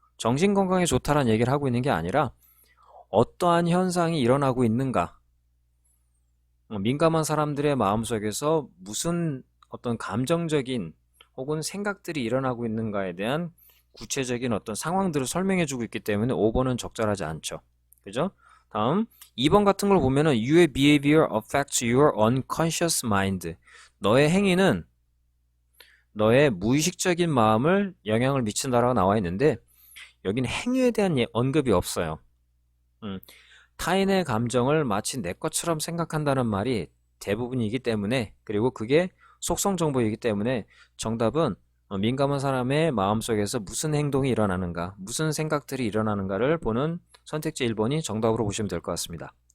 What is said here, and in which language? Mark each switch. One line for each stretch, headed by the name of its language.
Korean: 정신 건강에 좋다라는 얘기를 하고 있는 게 아니라 어떠한 현상이 일어나고 있는가, 민감한 사람들의 마음속에서 무슨 어떤 감정적인 혹은 생각들이 일어나고 있는가에 대한 구체적인 어떤 상황들을 설명해 주고 있기 때문에 5번은 적절하지 않죠. 그죠? 다음 2번 같은 걸 보면은
English: Your behavior affects your unconscious mind.
Korean: 너의 행위는 너의 무의식적인 마음을 영향을 미친다라고 나와 있는데 여기는 행위에 대한 언급이 없어요. 타인의 감정을 마치 내 것처럼 생각한다는 말이 대부분이기 때문에, 그리고 그게 속성 정보이기 때문에 정답은 민감한 사람의 마음속에서 무슨 행동이 일어나는가, 무슨 생각들이 일어나는가를 보는 선택지 1번이 정답으로 보시면 될 것 같습니다.